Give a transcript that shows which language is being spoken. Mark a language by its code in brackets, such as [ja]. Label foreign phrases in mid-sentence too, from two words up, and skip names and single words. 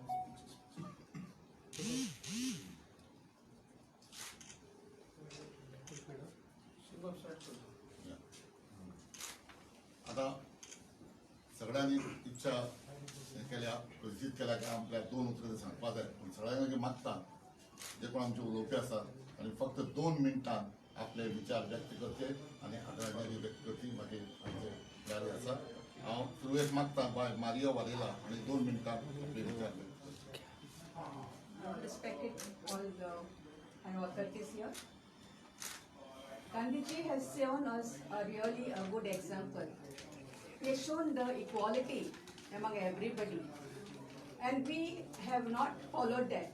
[kok] आता सगळ्यांनी इच्छा केल्या प्रसिद्ध केल्या की आपल्या दोन उतरां सांगपा जाय पण सगळ्यांनी मागता जे कोण आमचे उलोवपी आसात आणि फक्त 2 मिनटां आपले विचार व्यक्त करचे आणि आदरांजली व्यक्त करची मागीर आमचे जारी आसा. हांव सुरवेक मागता बाय मारियो वारेला आणि 2 मिनटां आपले विचार व्यक्त करचे. [en] Respected all the authorities here. Gandhiji has shown us really a good example. He has shown the equality among everybody, and we have not followed that.